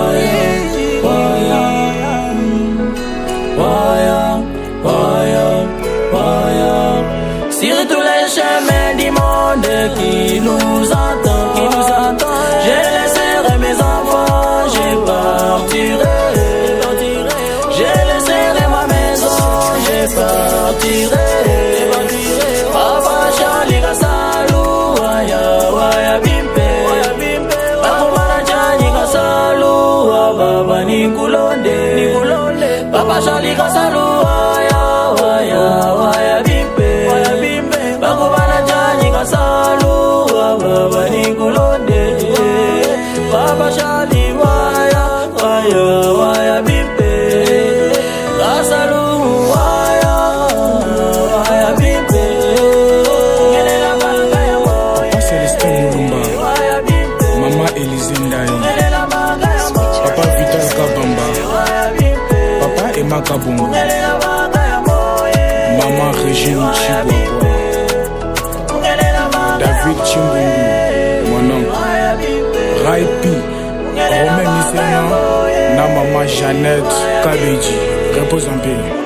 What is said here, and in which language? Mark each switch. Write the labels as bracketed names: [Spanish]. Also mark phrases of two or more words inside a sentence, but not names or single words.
[French] Sur tous les chemins du monde qui nous attend, j'ai laissé mes enfants, j'ai partirai. J'ai laissé ma maison, j'ai partirai. [Luba-Lulua] Papa Charlie Kasalu, waya bimpe. Bakumana Chani Kasalu, baba Nikulonde. Papa Charlie Kasalu, waya bimpe. Bakumana Chani Kasalu, baba Nikulonde. Papa Charlie, waya bimpe. Kasalu, waya bimpe. [French] Papa Célestin Moulumba, Maman Élysée Ndaye, Papa Vital Kabamba, Papa Emma Kabongo, Maman Régine Chibouaboua, David Chimbundu, mon oncle, Raipi, Romain Misséna, na Maman Jeannette Kabedji, repose en paix.